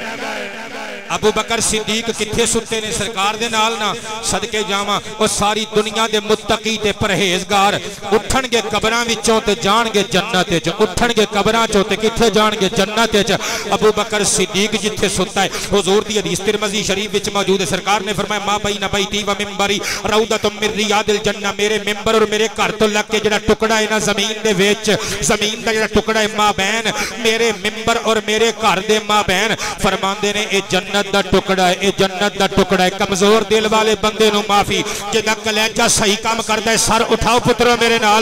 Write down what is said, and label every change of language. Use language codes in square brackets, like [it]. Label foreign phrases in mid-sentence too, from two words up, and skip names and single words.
[pa] ابو بکر صدیق کتھے سُتے نے سرکار دے نال نا، صدقے جاواں او ساری دنیا دے متقی تے پرہیزگار اٹھنگے قبراں وچوں تے جانگے جنت وچ، اٹھنگے قبراں چوں تے کتھے جانگے جنت وچ. ابو بکر صدیق جتھے سُتا ہے، حضور دی حدیث ترمذی شریف وچ موجود ہے. سرکار نے فرمایا [ar] ما بين بيتي ومنبري روضة من رياض الجنة, [pa] میرے منبر اور میرے گھر توں لگ کے جیہڑا ٹکڑا ہے نا زمین دے وچ، زمین دا جیہڑا ٹکڑا ہے مابین میرے منبر اور میرے گھر دے مابین، فرماندے نے اے جنت دا ٹکڑا ہے، اے جنت دا ٹکڑا ہے. کمزور دل والے بندے نوں معافی، جیہدا کلیجہ صحیح کم کردا ہے سر اٹھاؤ پترو میرے نال.